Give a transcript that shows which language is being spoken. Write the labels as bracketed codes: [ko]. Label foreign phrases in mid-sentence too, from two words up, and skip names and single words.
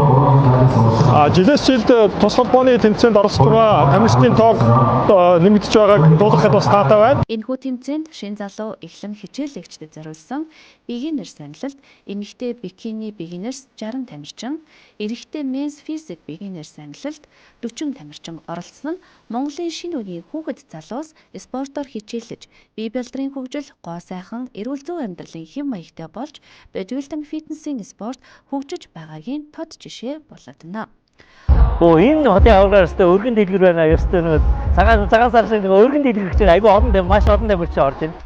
[mn] Жилээс жилд тус холбооны тэмцээнд оролцож байгаа тамирчдын тоог нэмэгдэж байгааг дуулгахад бас таатай байна. Энэхүү тэмцээнд шин залуу эхлэн хичээлэгчдэд зориулсан beginner саналалт, эмэгтэй бикини beginners 60 тамирчин, эрэгтэй [en] men's physique beginner [mn] саналалт 40 тамирчин оролцсон нь Монголын шинэ үеийн хүүхэд залуус спортоор хичээллэж, бие бэлтрийн хөгжил, гоо сайхан, эрүүл зүй амьдралын хэв маягтай болж бодибилдинг фитнесийн спорт хөгжиж байгаагийн тод жишээ болоодно. Энэ хотын аваргаар өстой өргөн дэлгэр байна. Өстой нэг цагаан сар шиг өргөн дэлгэр гэж айгүй олон маш олон тамирч орж байна.